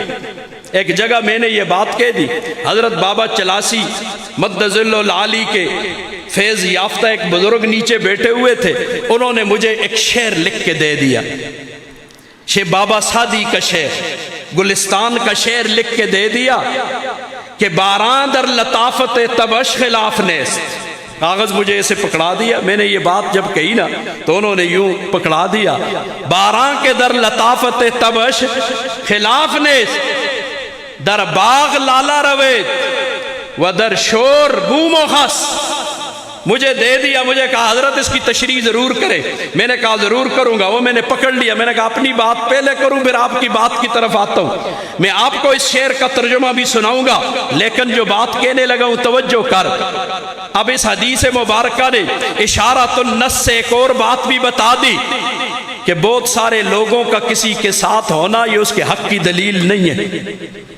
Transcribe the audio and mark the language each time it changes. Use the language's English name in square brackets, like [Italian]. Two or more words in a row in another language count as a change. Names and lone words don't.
[Urdu] ایک جگہ میں نے یہ بات کہہ دی، حضرت بابا چلاسی مدظ العالی کے فیض یافتہ ایک بزرگ نیچے بیٹھے ہوئے تھے، انہوں نے مجھے ایک شعر لکھ کے دے دیا، شیخ بابا سادی کا شعر، گلستان کا شعر لکھ کے دے دیا کہ [Persian] باراں در لطافت تبش خلاف نیست۔ [Urdu] کاغذ مجھے ایسے پکڑا دیا، میں نے یہ بات جب کہی نا تو انہوں نے یوں پکڑا دیا، [Persian] باراں کے در لطافت تبش خلاف نیست، در باغ لالا روید و در شور بوم و خس۔ [Urdu] مجھے دے دیا، مجھے کہا حضرت اس کی تشریح ضرور کرے، میں نے کہا ضرور کروں گا۔ وہ میں نے پکڑ لیا، میں نے کہا اپنی بات پہلے کروں پھر آپ کی بات کی طرف آتا ہوں۔ میں آپ کو اس شعر کا ترجمہ بھی سناؤں گا، لیکن جو بات کہنے لگا ہوں توجہ کر۔ اب اس حدیث مبارکہ نے اشارۃ النص سے ایک اور بات بھی بتا دی کہ بہت سارے لوگوں کا کسی کے ساتھ ہونا یہ اس کے حق کی دلیل نہیں ہے۔